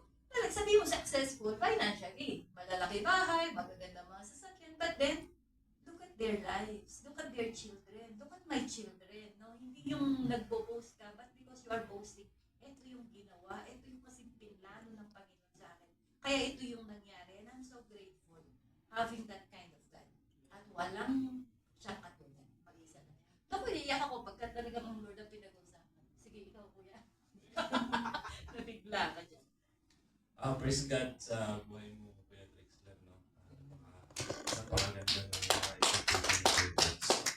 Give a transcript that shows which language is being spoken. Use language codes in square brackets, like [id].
[tl] Talagang sabi mo successful financially. Malalaki bahay, magaganda mga sasakyan. [en] But then, look at their lives. Look at their children. Look at my children. No? [tl] Hindi yung nagbo-boast ka, [en] but because you are boasting, [tl] ito yung ginawa. Ito yung kasing pinlano ng Panginoon sa akin. Kaya ito yung nangyari. [en] And I'm so grateful having that kind of God. [tl] At walang siyang katulad. Mag-isa na. Naku, iiyak ako pagka talagang ang Lord ang pinag-usapan. Sige, ikaw kuya. Nabigla ka dyan. [en] Praise God [tl] sa buhay mo, Kuya Drexler, no? Napakaganda ng mga experience.